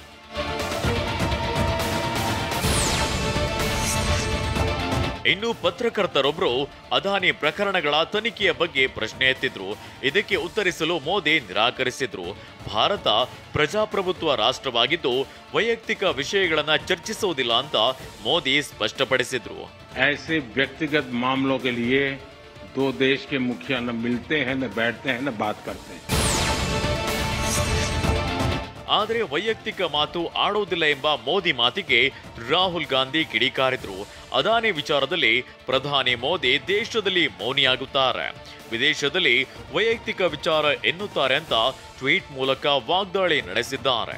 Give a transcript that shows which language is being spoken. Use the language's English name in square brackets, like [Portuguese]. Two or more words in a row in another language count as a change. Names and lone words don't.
[Kannada] ಇನ್ನು ಪತ್ರಕರ್ತರೊಬ್ಬರು ಅದಾನಿ ಪ್ರಕರಣಗಳ ತನಿಖೆಯ ಬಗ್ಗೆ ಪ್ರಶ್ನೆ ಎತ್ತಿದ್ರು. ಇದಕ್ಕೆ ಉತ್ತರಿಸಲು ಮೋದಿ ನಿರಾಕರಿಸಿದ್ರು. ಭಾರತ ಪ್ರಜಾಪ್ರಭುತ್ವ ರಾಷ್ಟ್ರವಾಗಿದ್ದು ವೈಯಕ್ತಿಕ ವಿಷಯಗಳನ್ನ ಚರ್ಚಿಸುವುದಿಲ್ಲ ಅಂತ ಮೋದಿ ಸ್ಪಷ್ಟಪಡಿಸಿದ್ರು. [Hindi] ऐसे व्यक्तिगत मामलों के लिए दो देश के मुखिया न मिलते हैं न बैठते हैं न बात करते हैं. [Kannada] ಆದರೆ ವೈಯಕ್ತಿಕ ಮಾತು ಆಡುವುದಿಲ್ಲ ಎಂಬ ಮೋದಿ ಮಾತಿಗೆ ರಾಹುಲ್ ಗಾಂಧಿ ಕಿಡಿಕಾರಿದ್ರು. ಅದಾನಿ ವಿಚಾರದಲ್ಲಿ ಪ್ರಧಾನಿ ಮೋದಿ ದೇಶದಲ್ಲಿ ಮೌನಿಯಾಗುತ್ತಾರೆ, ವಿದೇಶದಲ್ಲಿ ವೈಯಕ್ತಿಕ ವಿಚಾರ ಎನ್ನುತ್ತಾರೆ ಅಂತ ಟ್ವೀಟ್ ಮೂಲಕ ವಾಗ್ದಾಳಿ ನಡೆಸಿದ್ದಾರೆ.